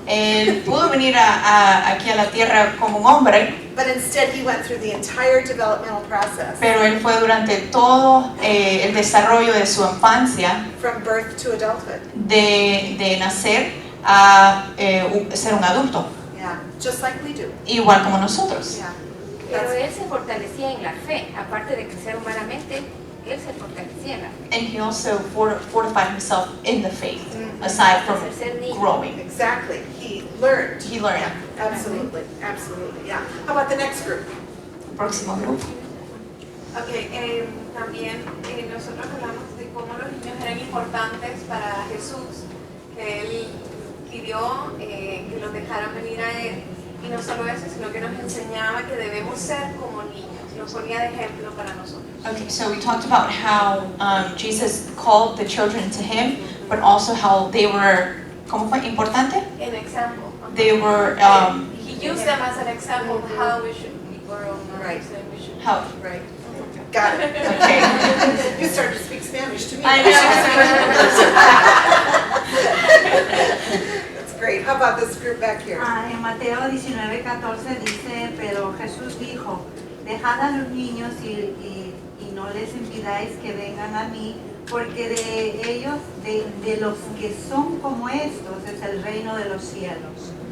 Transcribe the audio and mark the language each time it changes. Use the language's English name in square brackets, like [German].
[Spanish] él pudo venir aquí a la tierra como un hombre, [English] But instead he went through the entire developmental process. [Spanish] pero él fue durante todo el desarrollo de su infancia, [English] From birth to adulthood. [Spanish] de nacer a ser un adulto, [English] Yeah. Just like we do. [Spanish] igual como nosotros. [English] Yeah. [Spanish] Pero él se fortalecía en la fe, aparte de crecer humanamente, él se fortalecía en la fe. [English] And he also fortified himself in the faith, aside from growing. Exactly. He learned. He learned. Yeah. Absolutely. Absolutely. Yeah. How about the next group? [Spanish] Próximo grupo. Okay, también nosotros hablamos de cómo los niños eran importantes para Jesús, que Él pidió que los dejaran venir a Él, y no solo eso, sino que nos enseñaba que debemos ser como niños, nos ponía de ejemplo para nosotros. [English] Okay, so we talked about how Jesus called the children to him, but also how they were, [Spanish] ¿cómo fue? Importante? [English] An example. They were, He used them as an example of how we should be grown. Right. And we should how, Right. Got it. okay. You started to speak Spanish to me. I That's great. How about this group back here? [Spanish] En Mateo 19:14 dice, pero Jesús dijo, dejad a los niños y no les impidáis que vengan a mí, porque de ellos, de los que son como estos, es el reino de los cielos.